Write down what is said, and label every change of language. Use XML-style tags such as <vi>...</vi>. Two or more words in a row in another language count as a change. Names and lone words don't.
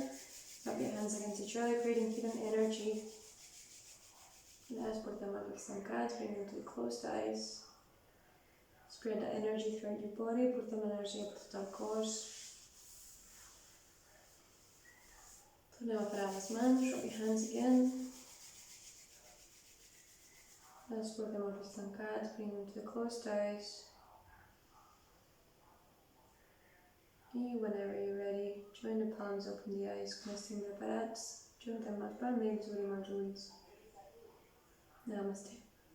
<en>Rub your hands against each other, creating hidden energy.</en> <ca>Let's portem els ulls tancats,</ca> <en>bring them to closed eyes. Spread the energy throughout your body,</en> <ca>portem l'energia per tot el cos. Tornem a parar les mans,</ca> <en>rub your hands again.</en> <ca>Let's portem els ulls tancats,</ca> <en>bring them to closed eyes. I whenever you're ready, join the palms, open the eyes,</en> <ca>quan estiguin preparats, juntem els palmells, obrim els ulls. Namaste.</ca>